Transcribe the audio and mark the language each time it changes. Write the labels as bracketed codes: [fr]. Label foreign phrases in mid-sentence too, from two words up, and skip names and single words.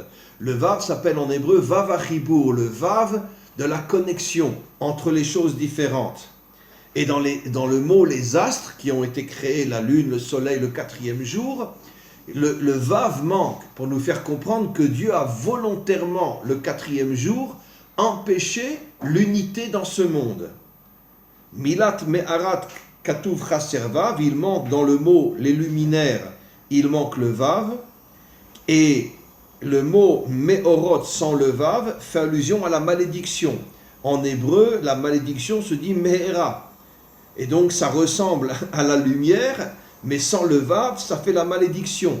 [fr] Le Vav s'appelle en hébreu [he] וו החיבור, [fr] le Vav de la connexion entre les choses différentes. Et dans le mot les astres qui ont été créés, la lune, le soleil, le 4e jour, le Vav manque pour nous faire comprendre que Dieu a volontairement, le 4e jour, empêché l'unité dans ce monde. [he] מלת מארת כתוב חסר וו, [fr] il manque dans le mot les luminaires, il manque le Vav, et le mot me'orot sans le Vav fait allusion à la malédiction. En hébreu, la malédiction se dit me'era. Et donc ça ressemble à la lumière, mais sans le Vav, ça fait la malédiction.